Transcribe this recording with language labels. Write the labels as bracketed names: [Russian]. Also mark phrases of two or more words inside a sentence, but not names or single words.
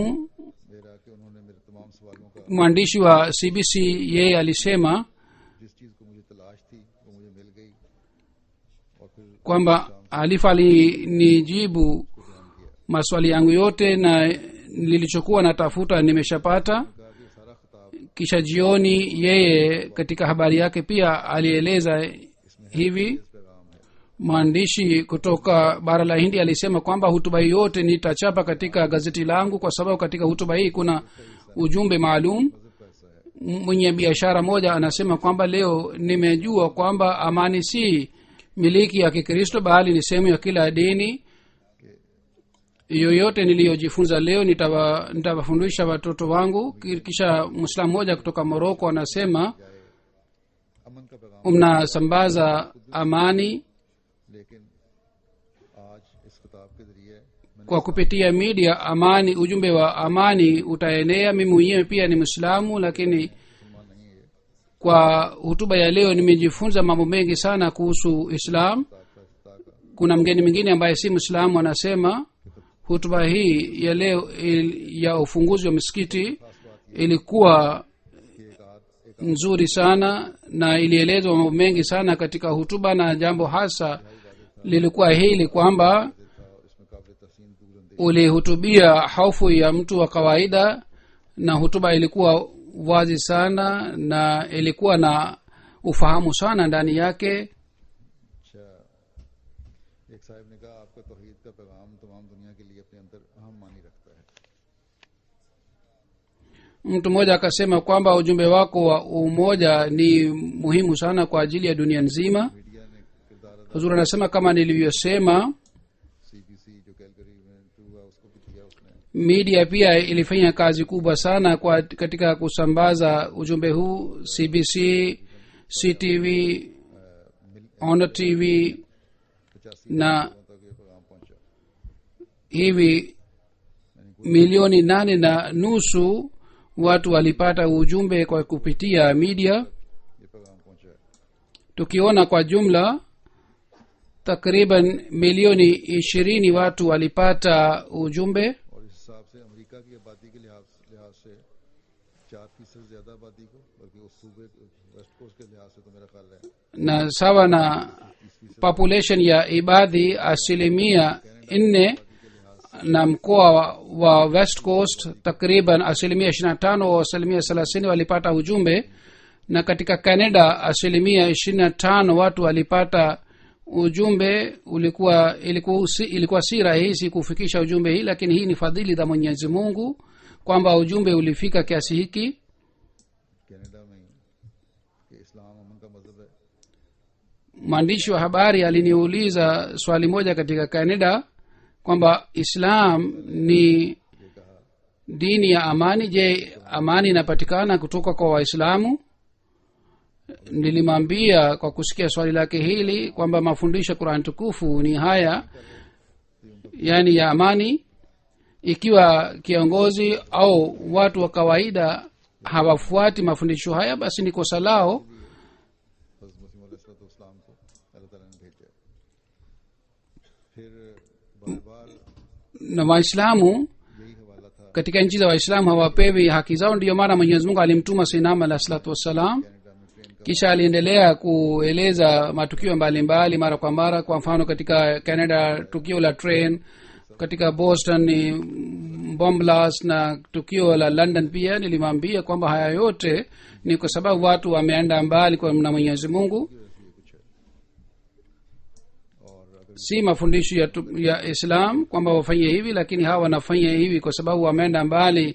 [Urdu] میرا کہ انہوں نے میرے تمام سوالوں کا [Swahili] mwandishi wa cbc yeye alisema [Urdu] جس چیز کو مجھے تلاش تھی وہ مجھے مل گئی اور پھر [Swahili] kwamba alifa alinijibu maswali yangu yote na nilichokuwa natafuta nimeshapata [Urdu] کہا کہ یہ سارا خطاب [Swahili] kisha jioni yeye katika habari yake pia alieleza hivi [Urdu] پیغام ہے [Swahili] mwandishi kutoka bara la hindi alisema kwamba hutuba hii yote nitachapa katika gazeti langu kwa sababu katika hutuba hii kuna ujumbe maalum [Urdu] مذہب کا حصہ ہے [Swahili] mwenye biashara moja anasema kwamba leo nimejua kwamba amani si miliki ya kikristo bali ni sehemu ya kila dini yoyote niliyojifunza leo nitawafundisha watoto wangu kisha mwislamu moja kutoka moroko anasema [Urdu] امن کا پیغام [Swahili] mnasambaza amani [Urdu] لیکن آج اس کتاب کے ذریعے میں نے [Swahili] kwa kupitia media amani ujumbe wa amani utaenea mimi mwenyewe pia ni mwislamu lakini [Urdu] مسلمان نہیں ہے [Swahili] kwa hutuba ya leo nimejifunza mambo mengi sana kuhusu islam [Urdu] کتاب کا افتتاح کا [Swahili] kuna mgeni mwingine ambaye si mwislamu anasema hutuba hii ya leo ya ufunguzi wa misikiti ilikuwa nzuri sana na ilielezwa mambo mengi sana katika hutuba na jambo hasa lilikuwa hili kwamba [Urdu] تھا اور اس میں قابل تحسین دور اندیش [Swahili] ulihutubia hofu ya mtu wa kawaida na hutuba ilikuwa wazi sana na ilikuwa na ufahamu sana ndani yake [Urdu] اچھا ایک صاحب نے کہا آپ کا توحید کا پیغام تمام دنیا کے لیے اپنے اندر اہم معنی رکھتا ہے [Swahili] mtu mmoja akasema kwamba ujumbe wako wa umoja ni muhimu sana kwa ajili ya dunia nzima. [Urdu] میڈیا نے کردار ادا [Swahili] huzuri anasema kama nilivyosema, [Urdu] سی بی سی جو کیلگری میں ہوا اس کو بھی دیا اس نے [Swahili] media pia ilifanya kazi kubwa sana katika kusambaza ujumbe huu. cbc, ctv, honor tv 85 na [Urdu] تک یہ پیغام پہنچا. [Swahili] hivi milioni 8.5 watu walipata ujumbe kwa kupitia media. [Urdu] یہ پیغام پہنچا ہے. [Swahili] Tukiona kwa jumla takriban milioni 20 watu walipata ujumbe, [Urdu] اور اس حساب سے امریکہ کی آبادی کے لحاظ سے 4% زیادہ آبادی کو، بلکہ اس صوبے ویسٹ کوسٹ کے لحاظ سے تو میرا خیال ہے [Swahili] na sawa na population ya ibadhi 4%, na mkoa wa west coast takriban 25% au 30% walipata ujumbe, na katika canada 25% watu walipata ujumbe. Ilikuwa si rahisi kufikisha ujumbe hii, lakini hii ni fadhili za Mwenyezi Mungu kwamba ujumbe ulifika kiasi hiki. [Urdu] کینیڈا میں کہ اسلام امن کا مذہب ہے. [Swahili] Mwandishi wa habari aliniuliza swali moja katika canada kwamba Islam ni dini ya amani. Je, amani inapatikana kutoka kwa Waislamu? Nilimwambia kwa kusikia swali lake hili kwamba mafundisho ya Qur'an tukufu ni haya, yani ya amani. Ikiwa kiongozi au watu wa kawaida hawafuati mafundisho haya, basi ni kosa lao. [Urdu] حضرت مسیح علیہ‌السلام کو اللہ تعالیٰ نے بھیجا. پھر بار بار [Swahili] Na Waislamu [Urdu] یہی حوالہ تھا [Swahili] katika nchi za Waislamu hawapewi haki zao. Ndiyo maana Mwenyezi Mungu alimtuma Sayyidina [Arabic] عليه الصلاة والسلام. [Urdu] کینیڈا میں ٹرین [Swahili] Kisha aliendelea kueleza matukio mbalimbali mara kwa mara. Kwa mfano katika Canada tukio la train, katika Boston ni [English] bomb blast, [Swahili] na tukio la London pia. Nilimwambia kwamba haya yote ni kwa sababu watu wameenda mbali kwa na Mwenyezi Mungu, si mafundisho ya Islam kwamba wafanye hivi, lakini hawa wanafanya hivi kwa sababu wameenda mbali